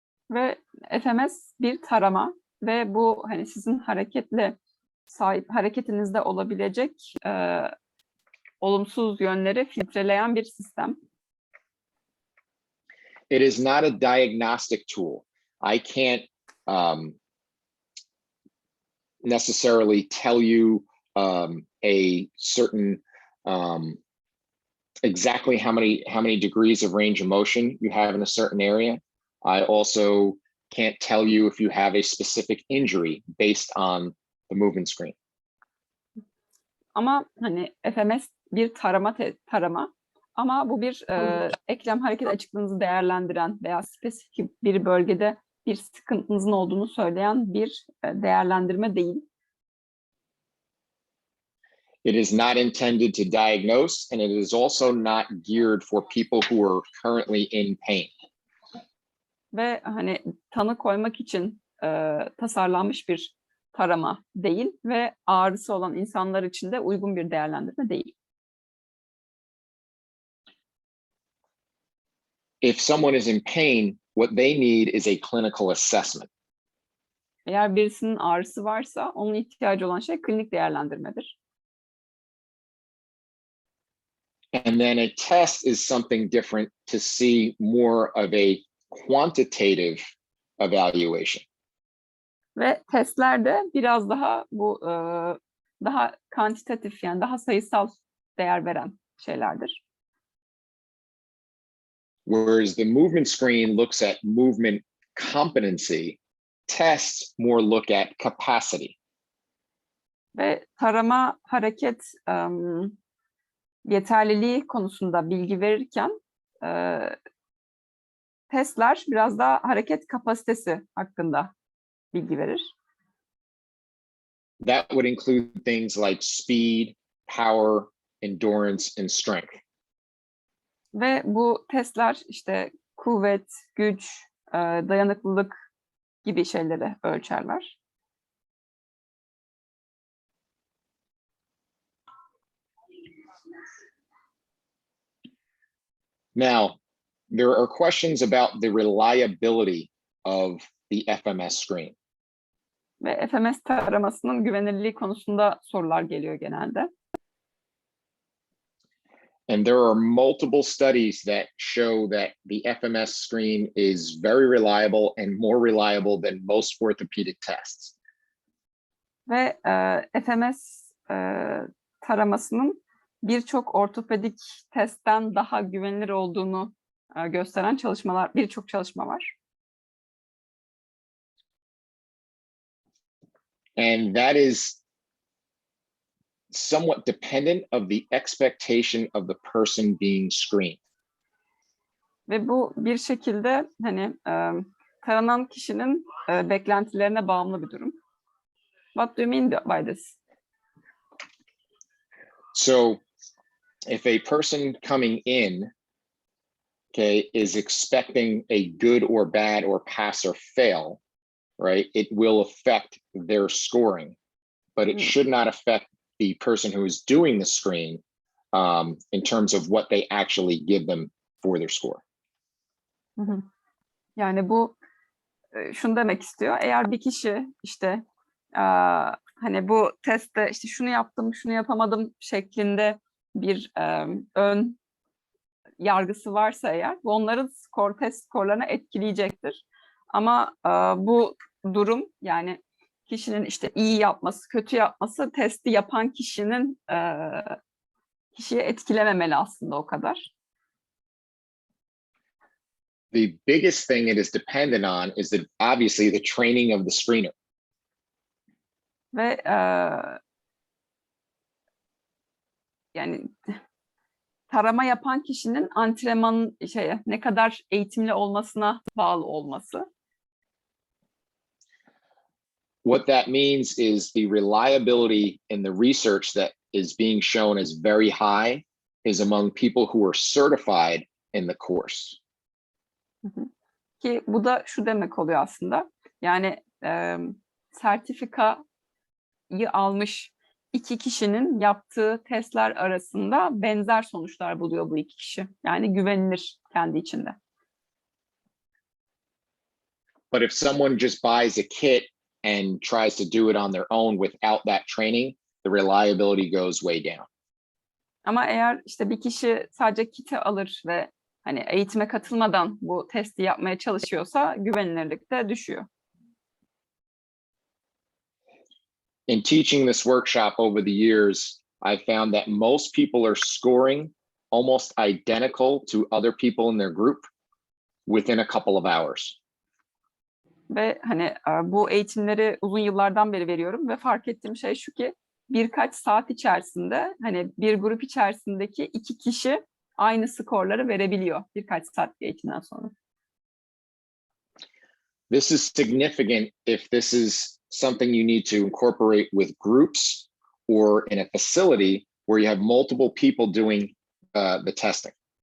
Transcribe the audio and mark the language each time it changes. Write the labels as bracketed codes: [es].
[tr] Ve FMS bir tarama ve bu hani sizin hareketinizde olabilecek olumsuz yönleri filtreleyen bir sistem. [en] It is not a diagnostic tool. I can't necessarily tell you a certain exactly how many degrees of range of motion you have in a certain area. I also can't tell you if you have a specific injury based on the movement screen. [tr] Ama hani FMS bir tarama ama bu bir eklem hareket açıklığınızı değerlendiren veya spesifik bir bölgede bir sıkıntınızın olduğunu söyleyen bir değerlendirme değil. [en] It is not intended to diagnose, and it is also not geared for people who are currently in pain. [tr] Ve hani tanı koymak için tasarlanmış bir tarama değil ve ağrısı olan insanlar için de uygun bir değerlendirme değil. [en] If someone is in pain, what they need is a clinical assessment. [tr] Eğer birisinin ağrısı varsa onun ihtiyacı olan şey klinik değerlendirmedir. [en] And then a test is something different to see more of a quantitative evaluation. [tr] Ve testler de biraz daha bu daha kantitatif, yani daha sayısal değer veren şeylerdir. [en] Whereas the movement screen looks at movement competency, tests more look at capacity. [tr] Ve tarama hareket yeterliliği konusunda bilgi verirken testler biraz daha hareket kapasitesi hakkında bilgi verir. [en] That would include things like speed, power, endurance, and strength. [tr] Ve bu testler işte kuvvet, güç, dayanıklılık gibi şeyleri ölçerler. [en] Now, there are questions about the reliability of the FMS screen. [tr] Ve FMS taramasının güvenilirliği konusunda sorular geliyor genelde. [en] And there are multiple studies that show that the FMS screen is very reliable and more reliable than most orthopedic tests. [tr] Ve FMS taramasının birçok ortopedik testten daha güvenilir olduğunu gösteren birçok çalışma var. [en] And that is somewhat dependent of the expectation of the person being screened. [tr] Ve bu bir şekilde hani taranan kişinin beklentilerine bağımlı bir durum. [en] What do you mean by this? So if a person coming in, okay, is expecting a good or bad or pass or fail, right, it will affect their scoring, but it should not affect the person who is doing the screen in terms of what they actually give them for their score. [tr] Yani bu şunu demek istiyor. Eğer bir kişi işte hani bu testte işte şunu yaptım, şunu yapamadım şeklinde bir ön yargısı varsa eğer, bu onların test skorlarına etkileyecektir. Ama bu durum, yani kişinin işte iyi yapması, kötü yapması testi yapan kişinin kişiyi etkilememeli aslında o kadar. [en] The biggest thing it is dependent on is obviously the training of the screener. [tr] Ve yani tarama yapan kişinin antrenman ne kadar eğitimli olmasına bağlı olması. [en] What that means is the reliability in the research that is being shown as very high is among people who are certified in the course. [tr] Ki bu da şu demek oluyor aslında. Yani sertifikayı almış iki kişinin yaptığı testler arasında benzer sonuçlar buluyor bu iki kişi. Yani güvenilir kendi içinde. [en] But if someone just buys a kit and tries to do it on their own without that training, the reliability goes way down. [tr] Ama eğer işte bir kişi sadece kiti alır ve hani eğitime katılmadan bu testi yapmaya çalışıyorsa güvenilirlik de düşüyor. [en] In teaching this workshop over the years, I found that most people are scoring almost identical to other people in their group within a couple of hours. [tr] Ve hani bu eğitimleri uzun yıllardan beri veriyorum ve fark ettiğim şey şu ki birkaç saat içerisinde hani bir grup içerisindeki iki kişi aynı skorları verebiliyor birkaç saat eğitimden sonra. [en] This is significant if this is something you need to incorporate with groups or in a facility where you have multiple people doing the testing.